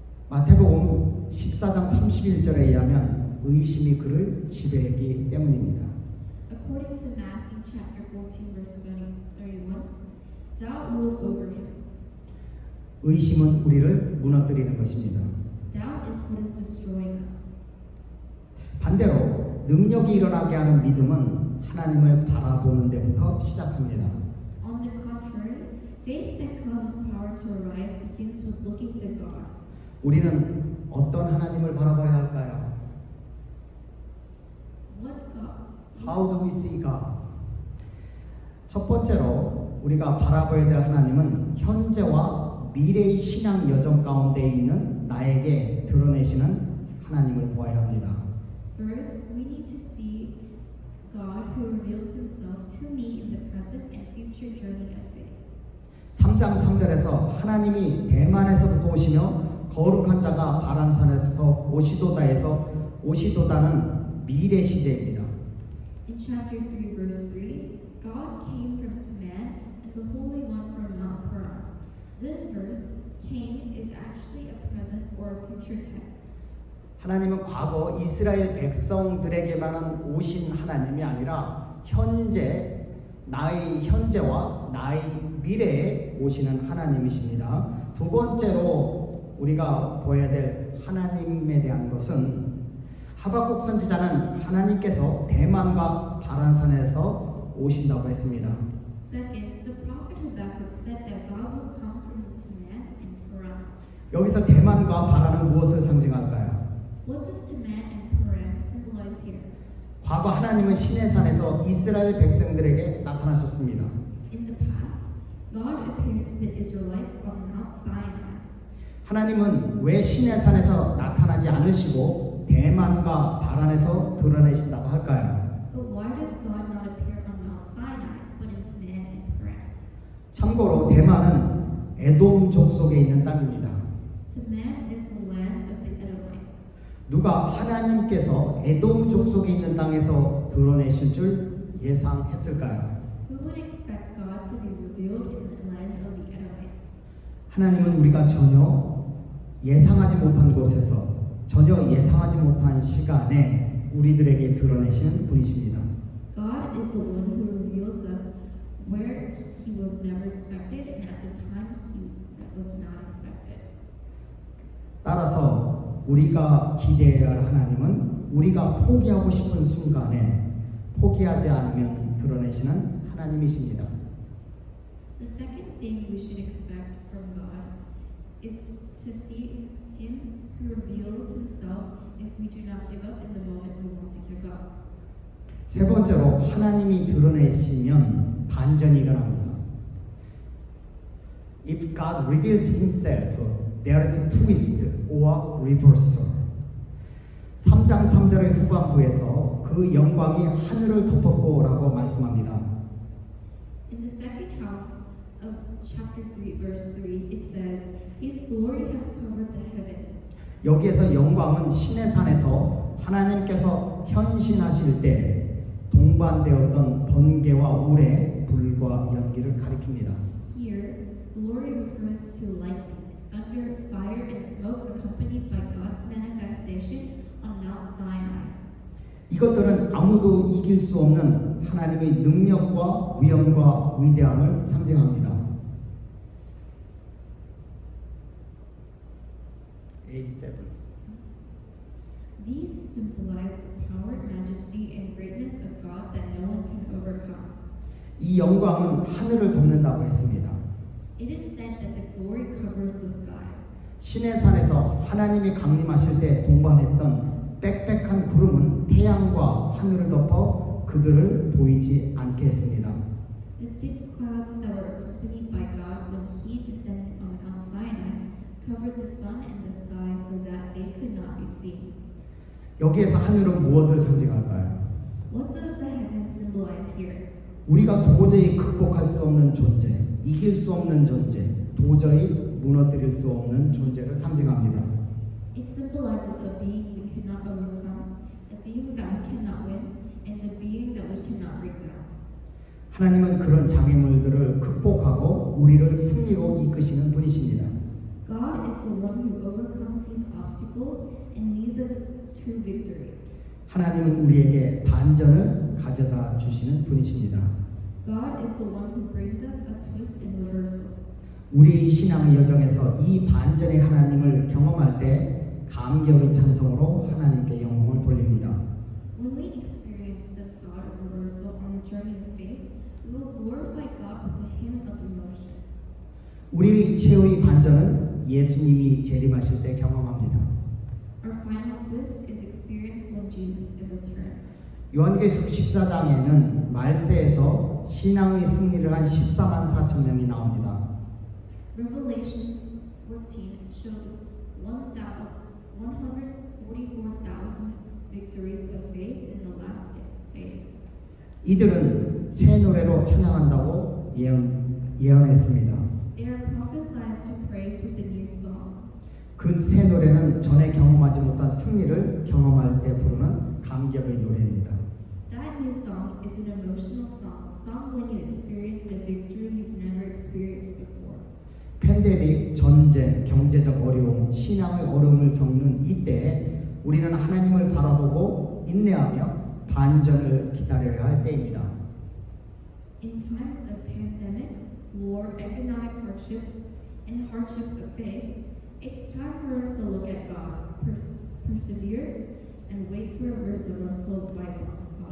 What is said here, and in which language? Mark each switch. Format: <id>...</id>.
<ko>마태복음 14장 31절에 의하면 의심이 그를 지배했기 때문입니다.</ko> <en>According to Matthew chapter 14 verse 31, doubt ruled over him.</en> <ko>의심은 우리를 무너뜨리는 것입니다.</ko> <en>Doubt is what is destroying us.</en> <ko>반대로 능력이 일어나게 하는 믿음은 하나님을 바라보는 데부터 시작합니다.</ko> <en>On the contrary, faith that causes power to arise begins with looking to God.</en> <ko>우리는 어떤 하나님을 바라봐야 할까요?</ko> <en>What God? How do we see God?</en> <ko>첫 번째로 우리가 바라봐야 될 하나님은 현재와 미래의 신앙 여정 가운데 있는 나에게 드러내시는 하나님을 보아야 합니다.</ko> <en>First, we need to see God who reveals himself to me in the present and future journey of faith.</en> <ko>3장 3절에서 하나님이 대만에서부터 오시며 거룩한 자가 바란산에부터 오시도다에서 오시도다는 미래 시제입니다.</ko> <en>In chapter 3 verse 3, God came from Teman and the Holy One from Mount Paran. This verse, came, is actually a present or a future tense.</en> <ko>하나님은 과거 이스라엘 백성들에게만 오신 하나님이 아니라 현재 나의 현재와 나의 미래에 오시는 하나님이십니다. 두 번째로 우리가 보아야 될 하나님에 대한 것은 하박국 선지자는 하나님께서 대만과 바란산에서 오신다고 했습니다.</ko> <en>Second, the prophet Habakkuk said that God will come from Teman and Paran.</en> <ko>여기서 대만과 바란은 무엇을 상징할까요?</ko> <en>What does Teman and Paran symbolize here?</en> <ko>과거 하나님은 시내산에서 이스라엘 백성들에게 나타나셨습니다.</ko> <en>In the past, God appeared to the Israelites on Mount Sinai.</en> <ko>하나님은 왜 시내산에서 나타나지 않으시고 대만과 바란에서 드러내신다고 할까요?</ko> <en>But why does God not appear on Mount Sinai, but in Teman and Paran?</en> <ko>참고로 대만은 에돔 족속에 있는 땅입니다.</ko> <en>Teman is the land of the Edomites.</en> <ko>누가 하나님께서 에돔 족속에 있는 땅에서 드러내실 줄 예상했을까요?</ko> <en>Who would expect God to be revealed in the land of the Edomites?</en> <ko>하나님은 우리가 전혀 예상하지 못한 곳에서 전혀 예상하지 못한 시간에 우리들에게 드러내시는 분이십니다.</ko> <en>God is the one who reveals us where he was never expected and at the time he was not expected.</en> <ko>따라서 우리가 기대해야 할 하나님은 우리가 포기하고 싶은 순간에 포기하지 않으면 드러내시는 하나님이십니다.</ko> <en>The second thing we should expect from God is to see him who reveals himself if we do not give up in the moment we want to give up.</en> <ko>세 번째로 하나님이 드러내시면 반전이 일어납니다.</ko> <en>If God reveals himself, there is a twist or reversal.</en> <ko>3장 3절의 후반부에서 그 영광이 하늘을 덮었고라고 말씀합니다.</ko> <en>In the second half of chapter 3 verse 3 it says his glory has covered the heavens.</en> <ko>여기에서 영광은 시내산에서 하나님께서 현신하실 때 동반되었던 번개와 우레, 불과 연기를 가리킵니다.</ko> <en>Here, glory refers to lightning, thunder, fire, and smoke accompanied by God's manifestation on Mount Sinai.</en> <ko>이것들은 아무도 이길 수 없는 하나님의 능력과 위엄과 위대함을 상징합니다. 87.</ko> <en>These symbolize the power, majesty, and greatness of God that no one can overcome.</en> <ko>이 영광은 하늘을 덮는다고 했습니다.</ko> <en>It is said that the glory covers the sky.</en> <ko>시내산에서 하나님이 강림하실 때 동반했던 빽빽한 구름은 태양과 하늘을 덮어 그들을 보이지 않게 했습니다.</ko> <en>The thick clouds that were accompanied by God when He descended on Mount Sinai covered the sun and the sky so that they could not be seen.</en> <ko>여기에서 하늘은 무엇을 상징할까요?</ko> <en>What does the heaven symbolize here?</en> <ko>우리가 도저히 극복할 수 없는 존재, 이길 수 없는 존재, 도저히 무너뜨릴 수 없는 존재를 상징합니다.</ko> <en>It symbolizes a being we cannot overcome, a being that we cannot win, and a being that we cannot break down.</en> <ko>하나님은 그런 장애물들을 극복하고 우리를 승리로 이끄시는 분이십니다.</ko> <en>God is the one who overcomes these obstacles and leads us to victory.</en> <ko>하나님은 우리에게 반전을 가져다 주시는 분이십니다.</ko> <en>God is the one who brings us a twist and reversal.</en> <ko>우리의 신앙의 여정에서 이 반전의 하나님을 경험할 때 감격의 찬송으로 하나님께 영광을 돌립니다.</ko> <en>When we experience this God of reversal on the journey of faith, we will glorify God with a hymn of emotion.</en> <ko>우리의 최후의 반전은 예수님이 재림하실 때 경험합니다.</ko> <en>Our final twist is experienced when Jesus returns.</en> <ko>요한계시록 14장에는 말세에서 신앙의 승리를 한 14만 4천 명이 나옵니다.</ko> <en>Revelations 14 shows us 144,000 victories of faith in the last days.</en> <ko>이들은 새 노래로 찬양한다고 예언했습니다.</ko> <en>They are prophesied to praise with a new song.</en> <ko>그 새 노래는 전에 경험하지 못한 승리를 경험할 때 부르는 감격의 노래입니다.</ko> <en>That new song is an emotional song, sung when you experience the victory you've never experienced before.</en> <ko>팬데믹, 전쟁, 경제적 어려움, 신앙의 어려움을 겪는 이때에 우리는 하나님을 바라보고 인내하며 반전을 기다려야 할 때입니다.</ko> <en>In times of pandemic, war, economic hardships, and hardships of faith, it's time for us to look at God, persevere, and wait for a reversal by God.</en>